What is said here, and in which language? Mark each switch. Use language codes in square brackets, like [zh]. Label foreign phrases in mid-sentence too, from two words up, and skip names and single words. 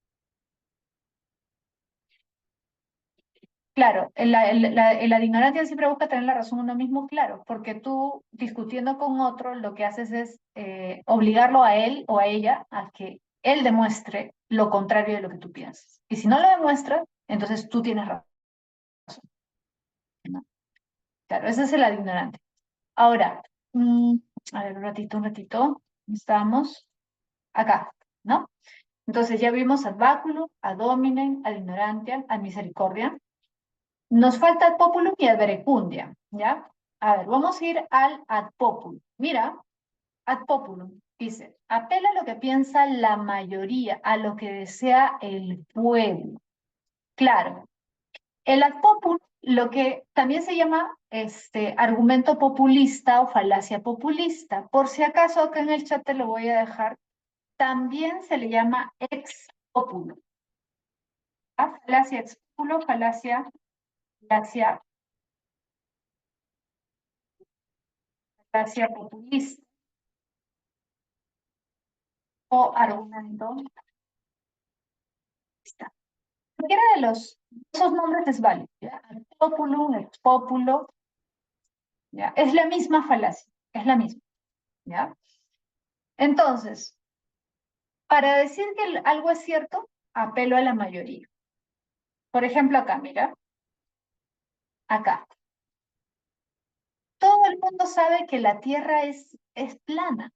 [es] Claro, la ignorancia siempre busca tener la razón uno mismo, claro, porque tú discutiendo con otro lo que haces es obligarlo a él o a ella a que él demuestre lo contrario de lo que tú piensas. Y si no lo demuestra, entonces tú tienes razón, ¿no? Claro, ese es el ignorante. Ahora, mm, a ver, un ratito, estamos acá, ¿no? Entonces ya vimos [la] ad baculum, ad hominem, ad ignorantiam, ad misericordiam. [es] Nos falta [la] ad populum y ad verecundiam, [es] ¿ya? A ver, vamos a ir al [la] ad populum. [es] Mira, [la] ad populum [es] dice, apela a lo que piensa la mayoría, a lo que desea el pueblo. Claro, el [la] ad populum, [es] lo que también se llama argumento populista o falacia populista. Por si acaso acá en el chat te lo voy a dejar. También se le llama [la] ex populum. [es] ¿Ah? Falacia [la] ex populo, [es] falacia, falacia populista o argumento populista. Cualquiera de esos nombres es válido, ¿ya? [la] Ad populum, ex populo, [es] ¿ya? Es la misma falacia, es la misma, ¿ya? Entonces, para decir que algo es cierto, apelo a la mayoría. Por ejemplo, acá, mira, acá. Todo el mundo sabe que la Tierra es plana.